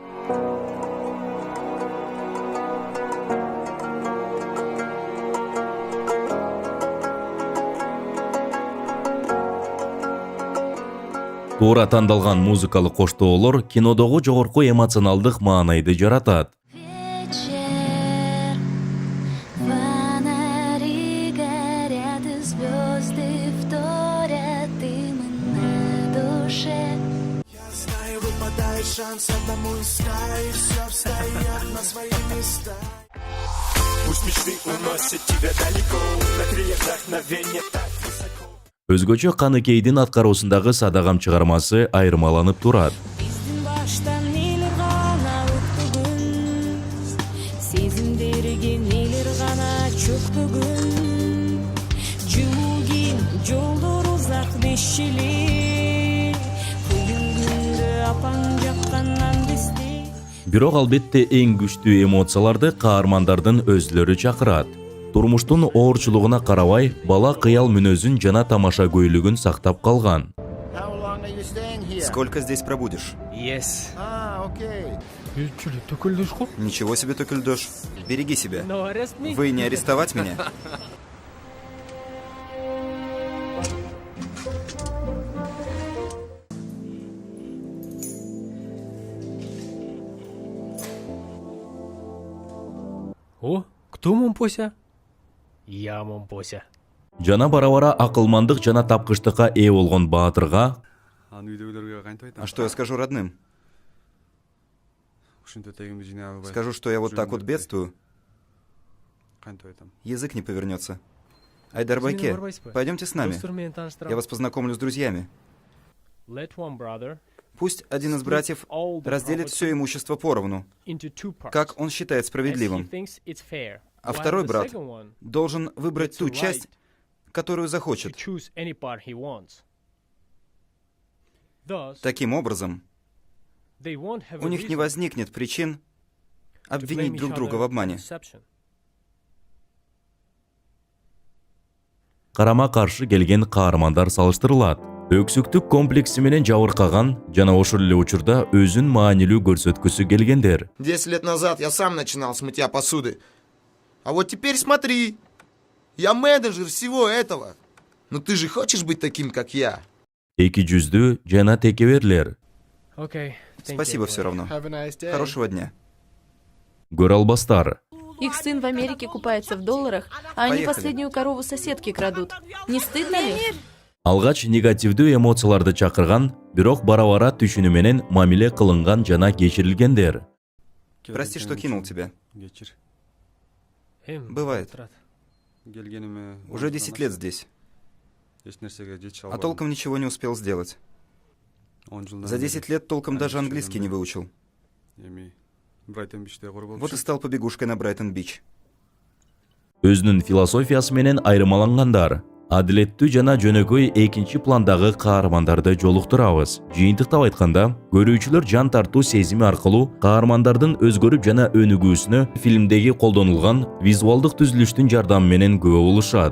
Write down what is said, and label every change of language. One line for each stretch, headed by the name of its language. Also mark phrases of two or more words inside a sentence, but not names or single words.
Kyrgyz: Туура тандалган музыкалык коштоолор кинодогу жогорку эмоционалдык маанайды жаратат.
Russian: Вечер, фонари горят и звезды вторят им на душе. Я знаю, выпадает шанс одному из края, и все встает на свои места. Пусть мечты уносят тебя далеко, на крыльях вдохновения так высоко.
Kyrgyz: Өзгөчө Каныкейдин аткаруусундагы Садагам чыгармасы айырмаланып турат. Биздин баштан нелер гана өттүгүн, сезимдерге нелер гана чөктүгүн. Жуугин жолдор узак бешчили, бүгүнгүндө апаң жаккандан бести. Бирок албетте эң күчтүү эмоцияларды каармандардын өзлөрү чакырат. Турмуштун оорчулугуна карабай, бала кыял мүнөзүн жана тамашагөйлүгүн сактап калган.
English: How long are you staying here?
Russian: Сколько здесь пробудешь?
English: Yes. Okay.
Kyrgyz: Чули, төкөлдөшкө?
Russian: Ничего себе, Токельдош. Береги себя.
English: No arrest me.
Russian: Вы не арестовать меня? О, кто Момпося? Я Момпося.
Kyrgyz: Жана бара-бара акылмандык жана тапкычтыкка ээ болгон баатырга
Russian: А что я скажу родным? Скажу, что я вот так вот бедствую. Язык не повернется. Айдарбайке, пойдемте с нами. Я вас познакомлю с друзьями.
English: Let one brother
Russian: Пусть один из братьев разделит все имущество поровну,
English: into two parts,
Russian: как он считает
English: as he
Russian: справедливым.
English: thinks it's fair,
Russian: А
English: while
Russian: второй
English: the
Russian: брат
English: second one
Russian: должен выбрать ту часть, которую
English: to
Russian: захочет.
English: choose any part he wants. Thus,
Russian: Таким образом,
English: they won't have
Russian: у
English: a
Russian: них не
English: reason
Russian: возникнет причин
English: to
Russian: обвинить
English: blame
Russian: друг
English: each
Russian: друга
English: other
Russian: в
English: for
Russian: обмане.
English: deception.
Kyrgyz: карама-каршы келген каармандар салыштырылат. Өксүктүк комплекси менен жабыркаган жана ошол эле учурда өзүн маанилүү көрсөткүсү келгендер.
Russian: 10 лет назад я сам начинал с мытья посуды. А вот теперь смотри. Я менеджер всего этого. Но ты же хочешь быть таким, как я?
Kyrgyz: Эки жүздүү жана текеберлер.
English: Okay, thank
Russian: Спасибо
English: you,
Russian: все равно.
English: Have a nice day.
Russian: Хорошего дня.
Kyrgyz: Көрө албастар.
Russian: Их сын в Америке купается в долларах, а они Поехали. последнюю корову соседки крадут. Не стыдно ли?
Kyrgyz: Алгач негативдүү эмоцияларды чакырган, бирок бара-бара түшүнүү менен мамиле кылынган жана кечирилгендер.
Russian: Прости, что кинул тебя. Бывает. Уже 10 лет здесь, а толком ничего не успел сделать. За 10 лет толком даже английский не выучил. Вот и стал побегушкой на Брайтон-Бич.
Kyrgyz: Өзүнүн философиясы менен айырмалангандар. адилеттүү жана жөнөкөй экинчи пландагы каармандарды жолуктурабыз. Жыйынтыктап айтканда, көрүүчүлөр жан тартуу сезими аркылуу каармандардын өзгөрүп жана өнүгүүсүнө фильмдеги колдонулган визуалдык түзүлүштүн жардамы менен күбө болушат.